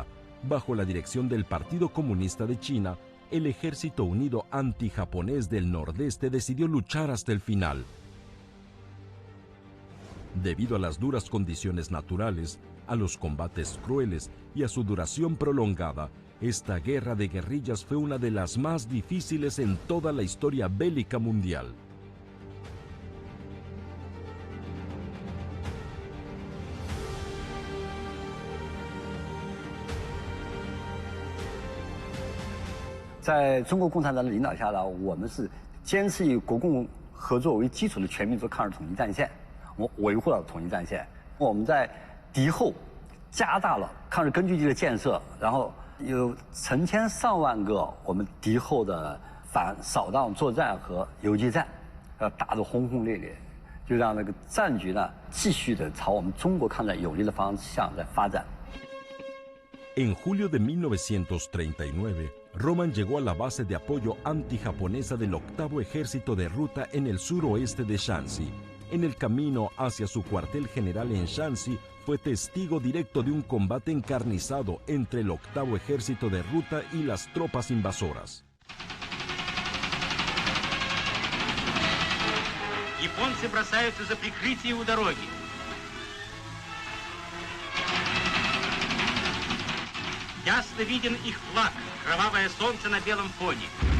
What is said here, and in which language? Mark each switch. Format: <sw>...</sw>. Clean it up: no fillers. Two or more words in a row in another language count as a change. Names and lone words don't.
<es>Bajo la dirección del Partido Comunista de China, el Ejército Unido Antijaponés del Nordeste decidió luchar hasta el final. Debido a las duras condiciones naturales, a los combates crueles y a su duración prolongada, esta guerra de guerrillas fue una de las más difíciles en toda la historia bélica mundial.</es> <zh>在中国共产党的领导下呢，我们是坚持以国共合作为基础的全民族抗日统一战线，我维护了统一战线。我们在敌后加大了抗日根据地的建设，然后有成千上万个我们敌后的反扫荡作战和游击战，打得轰轰烈烈，就让那个战局呢继续的朝我们中国抗战有利的方向在发展。</zh> <es>En julio de 1939, Roman llegó a la base de apoyo antijaponesa del 8º Ejército de Ruta en el suroeste de Shanxi. En el camino hacia su cuartel general en Shanxi, fue testigo directo de un combate encarnizado entre el 8º Ejército de Ruta y las tropas invasoras.</es> <ru>Японцы бросаются за прикрытие у дороги. Ясно виден их флаг, кровавое солнце на белом фоне.</ru>